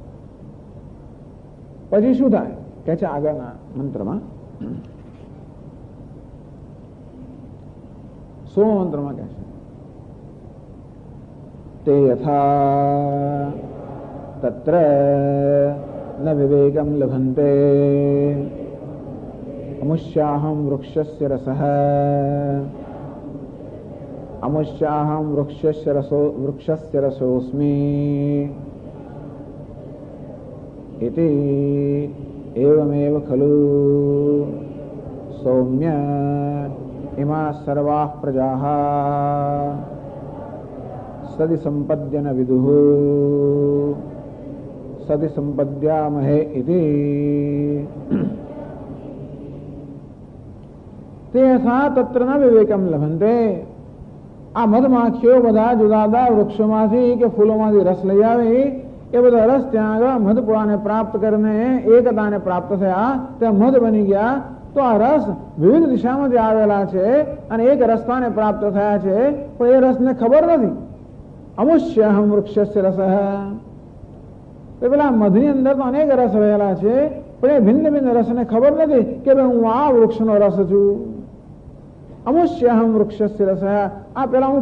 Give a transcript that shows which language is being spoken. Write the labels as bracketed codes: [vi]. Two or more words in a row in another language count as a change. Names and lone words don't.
[gu] પછી શું થાય કે છે આગળના મંત્રમાં 16 મંત્રમાં કહે છે તે [sa] યથા તત્ર ન વિવેકમ લભન્તે અમુષ્યાહમ વૃક્ષસ્ય રસઃ અમુષ્યાહમ વૃક્ષસ્ય રસોસ્મી इति एवमेव खलु सौम्य इमा सर्वाः प्रजाः सदि संपद्यन विदुः सदि संपद्यामहे इति तेषा तत्र न विवेकम लभन्ते [gu] આ મધમાખીઓ બધા જુદા જુદા વૃક્ષોમાંથી કે ફૂલોમાંથી રસ લઈ આવે એ બધા રસ ત્યાં આગળ મધપુરાને પ્રાપ્ત કરીને એકતાને પ્રાપ્ત થયા ત્યાં મધ બની ગયા તો આ રસ વિવિધ દિશામાંથી આવેલા છે અને એક રસ્તાને પ્રાપ્ત થયા છે પણ એ રસને ખબર નથી [sa] અમુષ્યહમ વૃક્ષસ્ય રસઃ [gu] તો પેલા મધની અંદર તો અનેક રસ રહેલા છે પણ એ ભિન્ન ભિન્ન રસને ખબર નથી કે ભાઈ હું આ વૃક્ષનો રસ છું [sa] અમુષ્યહમ વૃક્ષસ્ય રસઃ [gu] આ પેલા હું